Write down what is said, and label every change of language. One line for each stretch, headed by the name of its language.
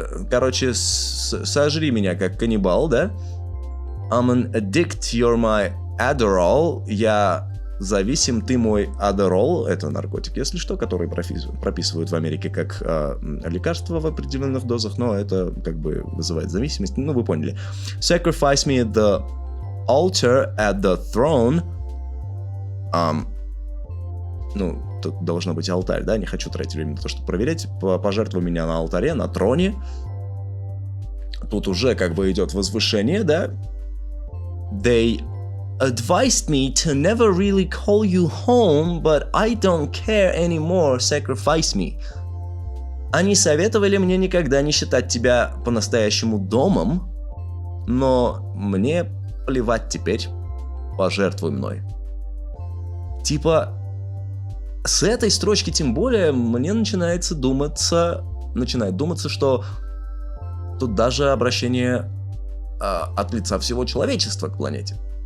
Russian: Короче, сожри меня как каннибал, да?
English: I'm an addict, you're my Adderall.
Russian: Я зависим, ты мой Adderall. Это наркотик, если что, который прописывают в Америке как лекарство в определенных дозах, но это как бы вызывает зависимость. Ну, вы поняли.
English: Sacrifice me at the altar at the throne.
Russian: тут должно быть алтарь, да, не хочу тратить время на то, чтобы проверять. Пожертвуй меня на алтаре, на троне. Тут уже как бы идет возвышение, да.
English: They advised me to never really call you home, but I don't care anymore, sacrifice me.
Russian: Они советовали мне никогда не считать тебя по-настоящему домом, но мне плевать теперь, пожертвуй мной. Типа, с этой строчки тем более мне начинает думаться, что тут даже обращение от лица всего человечества к планете.